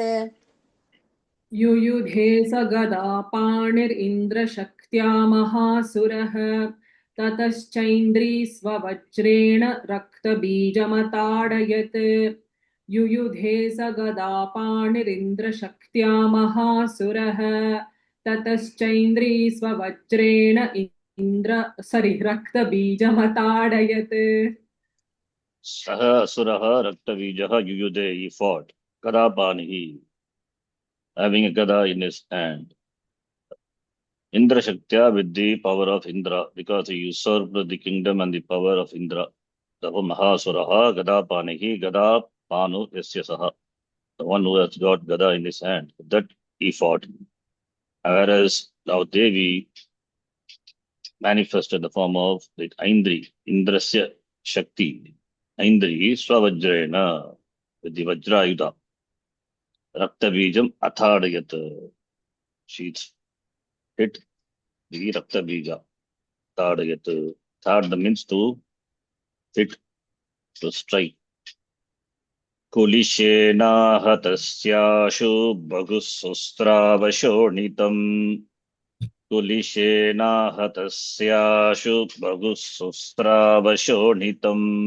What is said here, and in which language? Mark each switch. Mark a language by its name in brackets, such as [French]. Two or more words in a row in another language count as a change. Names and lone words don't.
[Sanskrit] युयुधे स गदा पाणिरिन्द्रशक्त्या महासुरः ततश्चैन्द्री स्ववज्रेण रक्तबीजमताडयत् युयुधे स गदा पाणिरिन्द्रशक्त्या महासुरः ततश्चैन्द्री स्ववज्रेण रक्तबीजमताडयत् सः असुरः रक्तबीजः युयुधे, [English] he fought. Kadapanihi, having a gada in his hand. [Sanskrit] इन्द्रशक्त्या, [English] with the power of Indra, because he usurped the kingdom and the power of Indra. Therefore, [Sanskrit] महासुरः गदापाणिः, गदा पाणौ यस्य सः. [English] The one who has got gada in his hand, that he fought. Whereas now Devi manifested the form of the Aindri, [Sanskrit] इन्द्रस्य शक्ति. ऐन्द्री स्ववज्रेण, [English] with the Vajrayuda. [Sanskrit] रक्तबीजम् अताडयत्. [English] She hit the Raktabija. Athadayat. Thad means to hit, to strike. [Sanskrit] कुलिशेनाहतस्याशु बहुसुस्रावशोणितम्. कुलिशेनाहतस्याशु बहुसुस्रावशोणितम्.